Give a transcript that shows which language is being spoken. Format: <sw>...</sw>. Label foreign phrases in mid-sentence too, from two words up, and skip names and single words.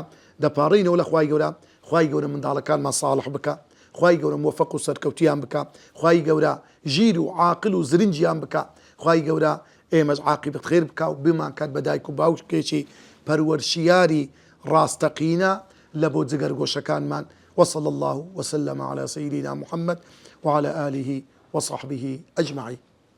<ckb>دەپاڕینەوە لە خوای گەورە، خوای گەورە منداڵەکانمان ساڵح بکە، خوای گەورە موفق و سەرکەوتیان بکە، خوای گەورە ژیر و عاقل و زرنجیان بکە، خوای گەورە ئێمەش عاقبەت خێر بکە و بمان کات بە دایک و باوکێکی پەروەرشیاری ڕاستەقینە لە بۆ جگەرگۆشەکانمان.</ckb> <ar>وصلى الله وسلم على سيدنا محمد وعلى آله وصحبه أجمعين.</ar>